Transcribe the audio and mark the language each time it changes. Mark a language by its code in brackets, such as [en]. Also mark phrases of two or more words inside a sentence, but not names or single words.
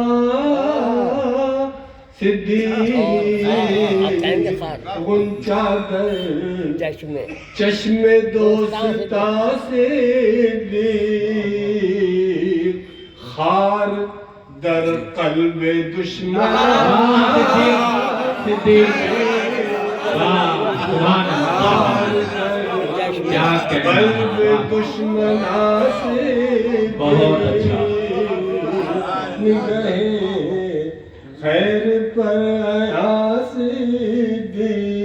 [fa] صدیق، غنچہ در چشم دوستا صدیق، خار در قلب دشمن صدیق، قلب دشمن سے [ur] بہت اچھا، نگہ خیر پر آیا صدیق،